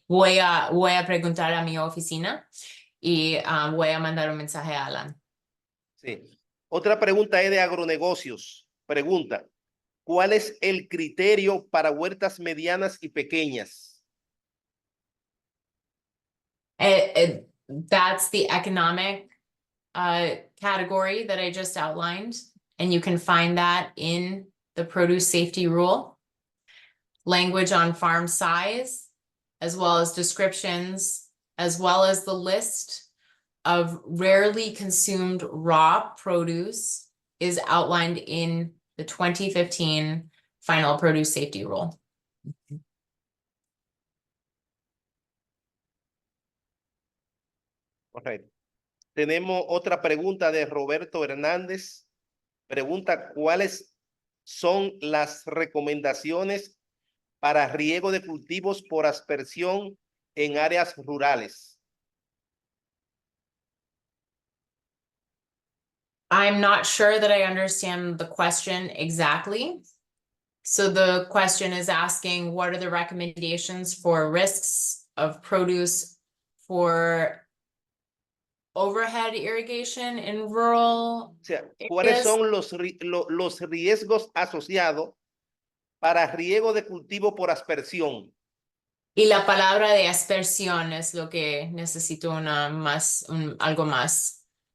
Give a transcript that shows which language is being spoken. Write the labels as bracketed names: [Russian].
[Spanish] Voy a preguntar a mi oficina y voy a mandar un mensaje a Alan. sí. Otra pregunta es de agronegocios. Pregunta, ¿cuál es el criterio para huertas medianas y pequeñas? [English] That's the economic category that I just outlined, and you can find that in the produce safety rule. Language on farm size, as well as descriptions, as well as the list of rarely consumed raw produce is outlined in the 2015 final produce safety rule. [Spanish] Correcto. Tenemos otra pregunta de Roberto Hernández. Pregunta, ¿cuáles son las recomendaciones para riego de cultivos por aspersión en áreas rurales? [English] I'm not sure that I understand the question exactly. So the question is asking, what are the recommendations for risks of produce for overhead irrigation in rural? [Spanish] O sea, ¿cuáles [English] Yes. [Spanish] son los riesgos asociados para riego de cultivo por aspersión? Y la palabra de aspersión es lo que necesito algo más.